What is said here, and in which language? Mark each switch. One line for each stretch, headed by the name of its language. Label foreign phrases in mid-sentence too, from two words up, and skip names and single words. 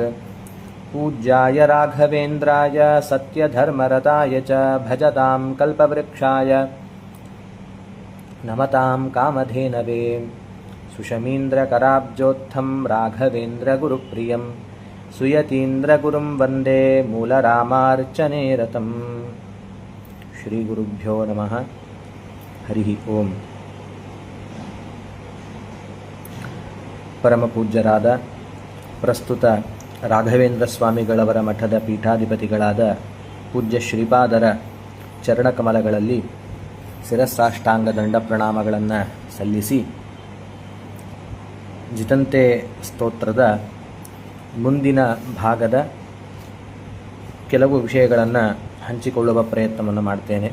Sanskrit: पूज्याय राघवेन्द्राय सत्यधर्मरताय च भजतां कल्पवृक्षाय नमतां कामधेनवे. सुषमीन्द्रकराब्जोत्थं राघवेन्द्रगुरुप्रियं सुयतीन्द्रगुरुं वन्दे मूलरामार्चने रतम्. ಶ್ರೀಗುರುಭ್ಯೋ ನಮಃ. ಹರಿ ಓಂ.
Kannada: ಪರಮಪೂಜ್ಯರಾದ ಪ್ರಸ್ತುತ ರಾಘವೇಂದ್ರ ಸ್ವಾಮಿಗಳವರ ಮಠದ ಪೀಠಾಧಿಪತಿಗಳಾದ ಪೂಜ್ಯ ಶ್ರೀಪಾದರ ಚರಣಕಮಲಗಳಲ್ಲಿ ಶಿರಸಾಷ್ಟಾಂಗ ದಂಡ ಪ್ರಣಾಮಗಳನ್ನು ಸಲ್ಲಿಸಿ ಜಿತಂತೆ ಸ್ತೋತ್ರದ ಮುಂದಿನ ಭಾಗದ ಕೆಲವು ವಿಷಯಗಳನ್ನು ಹಂಚಿಕೊಳ್ಳುವ ಪ್ರಯತ್ನವನ್ನು ಮಾಡ್ತೇನೆ.